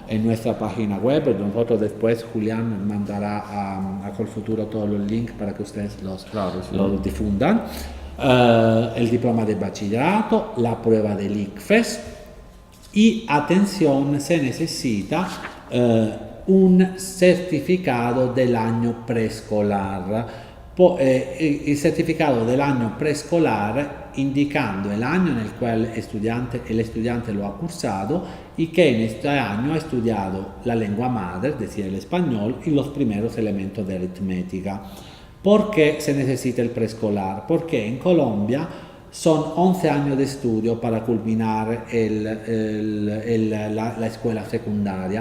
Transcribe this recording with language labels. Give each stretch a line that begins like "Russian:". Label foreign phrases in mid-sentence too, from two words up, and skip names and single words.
Spanish: En nuestra página web, nosotros después, Julián mandará a Colfuturo todos los links para que ustedes los difundan. El diploma de bachillerato, la prueba del ICFES y, atención, se necesita un certificado del año preescolar.
Italian: Il certificato dell'anno
Spanish: preescolar indicando el año en el cual el estudiante lo ha cursado y que en este año ha estudiado la lengua madre, es decir, el español, y los primeros elementos de aritmética. ¿Por qué se necesita el preescolar? Porque en Colombia son 11 años de estudio para culminar la escuela secundaria.